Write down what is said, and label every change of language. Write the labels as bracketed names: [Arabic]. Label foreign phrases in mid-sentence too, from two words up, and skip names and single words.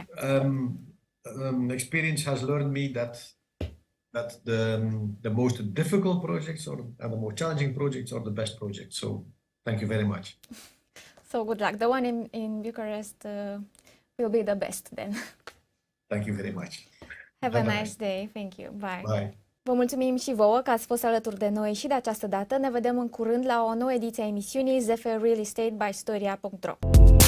[English] Experience has learned me that the most difficult projects and the more challenging projects are the best projects. So thank you very much. So good luck. The one in Bucharest will be the best then. Thank you very much. Have a nice day. Thank you. Bye. Bye. [Romanian] Vă mulțumim și vouă că ați fost alături de noi și de această dată. Ne vedem în curând la o nouă ediție a emisiunii ZF Real Estate by Storia.ro.